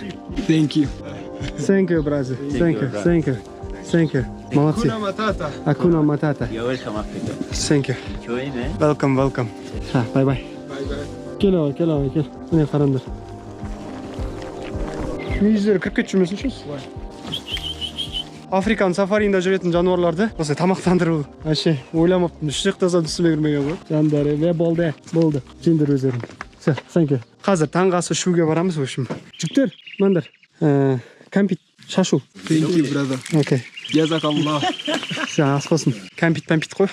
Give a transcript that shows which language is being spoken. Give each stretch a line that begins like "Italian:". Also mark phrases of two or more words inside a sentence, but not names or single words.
English: Thank you. Thank you, brother. Thank you. Thank you. Thank you.
Swahili: Молодцы. hakuna matata. hakuna matata.
English: You're welcome, Africa. Thank you. Welcome, welcome. Bye bye.
Kazakh: Кел. Міне қараңдар. Мүйіздері кіріп кетіп жүрмесінші? Африканың сафаринда жүретін жануарларды осылай тамақтандыру. Вообще ойламаппын. Үш жақтасам түсіме кірмеген ғой. Жандары, болды. Жеңдер өздерің. Все,
English: thank you.
Kazakh: Қазір таңғы ас ішуге барамыз,
Russian: в общем.
Kazakh: Жігіттер, мынандар. Кәмпит шашу.
English: Thank you, brother.
Kazakh: Окей. Язакаллах. Ас болсын. Кәмпит қой.